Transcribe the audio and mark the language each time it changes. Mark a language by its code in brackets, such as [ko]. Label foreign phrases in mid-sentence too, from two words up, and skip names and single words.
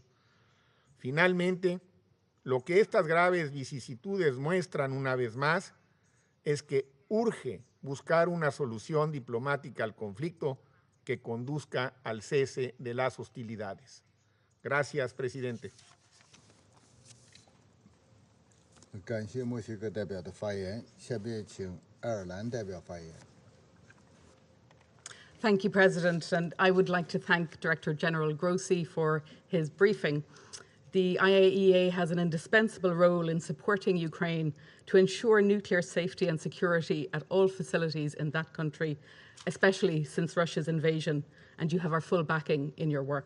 [es] Finalmente, lo que estas graves vicisitudes muestran una vez más es que urge buscar una solución diplomática al conflicto que conduzca al cese de las hostilidades. Gracias, presidente. [zh] 感谢墨西哥代表的发言，下面请爱尔兰代表发言。 [en] Thank you, President, and I would like to thank Director General Grossi for his briefing. The IAEA has an indispensable role in supporting Ukraine to ensure nuclear safety and security at all facilities in that country, especially since Russia's invasion, and you have our full backing in your work.